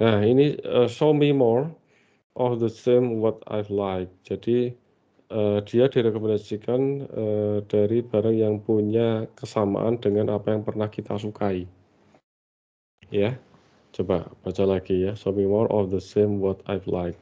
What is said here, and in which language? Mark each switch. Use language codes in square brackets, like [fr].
[id] Ini [en] show me more of the same what I've like. [id] Jadi dia direkomendasikan dari barang yang punya kesamaan dengan apa yang pernah kita sukai. Ya, coba baca lagi ya. [en] Show me more of the same what I've like.